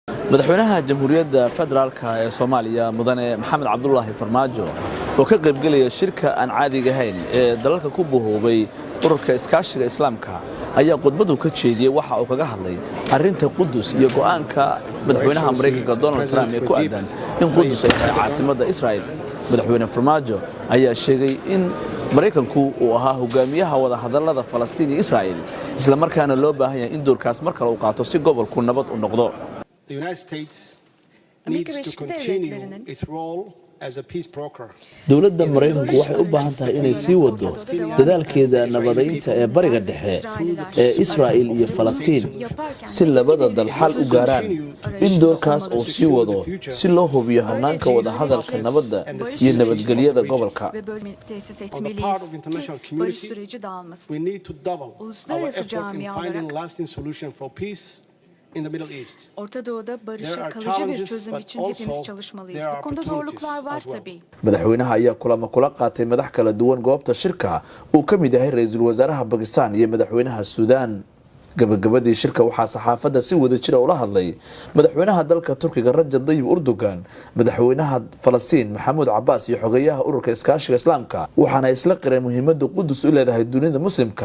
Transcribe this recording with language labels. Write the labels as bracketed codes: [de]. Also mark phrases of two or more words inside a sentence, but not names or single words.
[so] madaxweynaha jamhuuriyadda federaalka ee Soomaaliya mudane Maxamed Cabdullaahi Farmaajo oo ka qayb galaya shirka aan caadiga ahayn ee dalalka ku buuhoobay ururka iskaashiga islaamka ayaa khudbadu ka jeediyay waxa uu kaga hadlay arinta Qudus iyo go'aanka madaxweynaha Mareykanka Donald Trump ee ku aadan in Qudus ay tahay caasimadda Israa'iil. madaxweyne Farmaajo ayaa sheegay in Mareykanku uu ahaa hogaamiyaha wada hadallada Falastiin iyo Israa'iil isla markaana loo baahan yahay in doorkaas mar kale uu qaato si gobolku nabad u noqdo. [en] The United States needs to continue its role as a peace broker. [so] Dowladda Mareykanku waxay u baahan tahay inay sii wado dadaalkeeda nabadeynta ee bariga dhexe ee Israa'iil iyo Falastiin si labada dal xal u gaaraan in doorkaas uu sii wado si loo hubiyo hanaanka wada hadalka nabadda iyo nabadgelyada gobolka. [en] On the part of international community, we need to double our effort in finding lasting solution for peace in the Middle East. [tr] Orta Doğu'da barışa kalıcı bir çözüm için hepimiz çalışmalıyız. Bu konuda zorluklar var tabii. [so] Madaxweynaha ayaa kula qaatay madax kala duwan goobta shirka uu ka mid yahay ra'iisul wasaaraha Pakistan iyo madaxweynaha Suudaan. gabagabadii shirka waxaa saxaafadda si wada jira ula hadlay madaxweynaha dalka Turkiga Rajab Tayyip Erdogan, madaxweynaha Falastiin Maxamuud Cabbaas iyo xogayaha ururka iskaashiga islaamka waxaana isla qireen muhiimadda Qudus u leedahay dunida muslimka.